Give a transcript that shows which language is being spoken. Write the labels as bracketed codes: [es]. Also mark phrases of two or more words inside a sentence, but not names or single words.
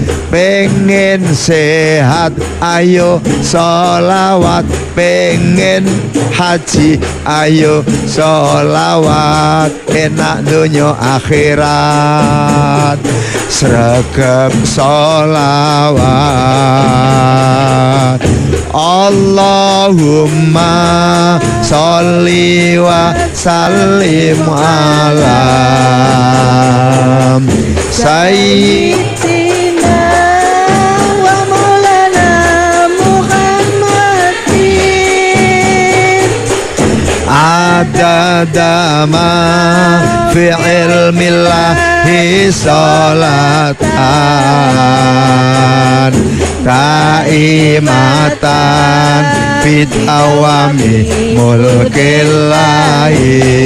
[jv] Pengen sehat ayo sholawat, pengen haji ayo sholawat, enak dunya akhirat sregep sholawat. [ar] اللهم صل وسلم على سيدنا ومولانا محمد عدد ما في علم الله صلاة دائمة بدوام ملك الله.